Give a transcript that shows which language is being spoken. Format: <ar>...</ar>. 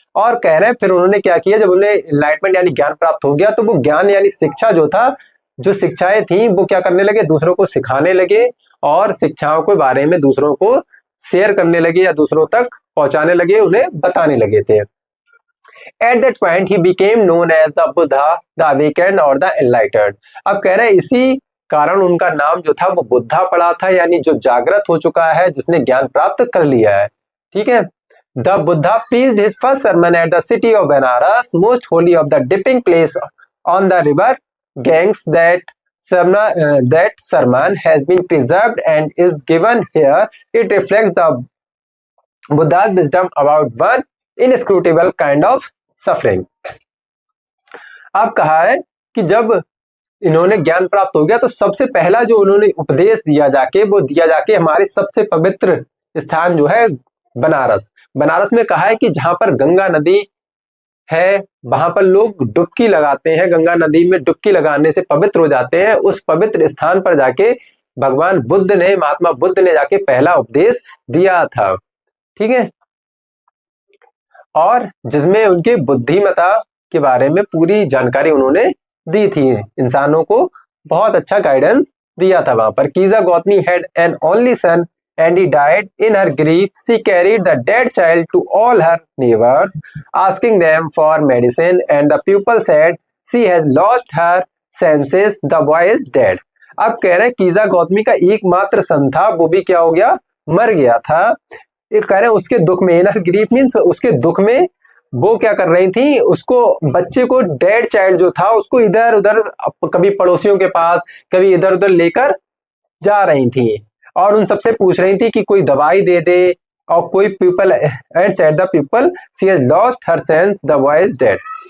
<hi>और कह रहे हैं फिर उन्होंने क्या किया, जब उन्हें एनलाइटमेंट यानी ज्ञान प्राप्त हो गया तो वो ज्ञान यानी शिक्षा जो था, जो शिक्षाएं थी वो क्या करने लगे, दूसरों को सिखाने लगे, और शिक्षाओं के बारे में दूसरों को शेयर करने लगे या दूसरों तक पहुंचाने लगे, उन्हें बताने लगे थे।</hi> <en>At that point ही became known as the Buddha, the awakened और the enlightened.</en> <hi>अब कह रहे हैं इसी कारण उनका नाम जो था वो बुद्धा पड़ा था, यानी जो जागृत हो चुका है, जिसने ज्ञान प्राप्त कर लिया है। ठीक है।</hi> <en>The Buddha preached his first sermon at the city of Benares, most holy of the dipping place on the river Ganges. That sermon has been preserved and is given here. It reflects the Buddha's wisdom about one inscrutable kind of suffering.</en> <hi>अब कहा है कि जब इन्होंने ज्ञान प्राप्त हो गया तो सबसे पहला जो उन्होंने उपदेश दिया जाके, वो दिया जाके हमारे सबसे पवित्र स्थान जो है बनारस। बनारस में कहा है कि जहां पर गंगा नदी है वहां पर लोग डुबकी लगाते हैं, गंगा नदी में डुबकी लगाने से पवित्र हो जाते हैं। उस पवित्र स्थान पर जाके भगवान बुद्ध ने, महात्मा बुद्ध ने जाके पहला उपदेश दिया था। ठीक है। और जिसमें उनके बुद्धिमता के बारे में पूरी जानकारी उन्होंने दी थी, इंसानों को बहुत अच्छा गाइडेंस दिया था वहां पर।</hi> <en>Kisa Gotami had an only son and he died in her grief. She carried the dead child to all her neighbors, asking them for medicine, and the people said she has lost her senses, the boy is dead.</en> <hi>अब कह रहे हैं कीजा गौतमी का एकमात्र सन था, वो भी क्या हो गया, मर गया था। ये कह रहे हैं उसके दुख में, इनर ग्रीफ मीन्स उसके दुख में वो क्या कर रही थी, उसको बच्चे को, डेड चाइल्ड जो था उसको इधर उधर, कभी पड़ोसियों के पास, कभी इधर उधर लेकर जा रही थी, और उन सबसे पूछ रही थी कि कोई दवाई दे दे, और कोई</hi> <en>People and said the people she has lost her sense, the boy is dead.</en>